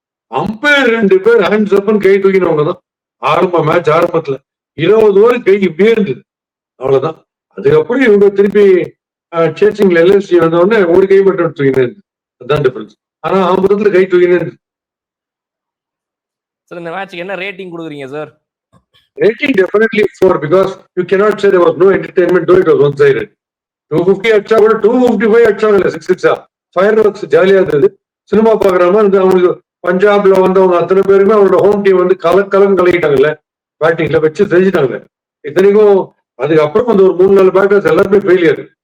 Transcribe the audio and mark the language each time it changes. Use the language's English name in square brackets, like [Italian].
[Tamil] Umpire 2 பேர் hands அப்னு கை தூக்கினவங்க தான் match ஆரம்பத்துல 20 ஓவர் கை இப்படியே இருந்தது, அவ்வளவுதான். அதுக்கப்புறம் இவங்க திருப்பி சேசிங்ல எல்எஸ்சி வந்த உடனே ஒரு கை மட்டும் தூக்கினே இருந்து, அதுதான் டிஃபரன்ஸ். ஆனா ஆரம்பத்துல கை தூக்கினே இருந்து. சார் இந்த மேட்ச்க்கு என்ன ரேட்டிங் கொடுக்குறீங்க sir? [English] Rating definitely 4 because you cannot say there was no entertainment though it was one-sided. [Tamil] 250 அடிச்சா கூட 255 அடிச்சாங்க இல்ல, 6 ஃபயர் ஒர்க்ஸ் ஜாலியா இருந்தது. சினிமா பாக்குற மாதிரி அவங்களுக்கு பஞ்சாப்ல வந்தவங்க அத்தனை பேருமே அவரோட ஹோம் டீம் கலக்கம் கலக்கிட்டாங்கல்ல, பேட்டிங்ல வச்சு செஞ்சுட்டாங்க. இத்தனைக்கும் அதுக்கப்புறம் ஒரு 3-4 பேட்டர்ஸ் எல்லாருமே ஃபெயிலியர்.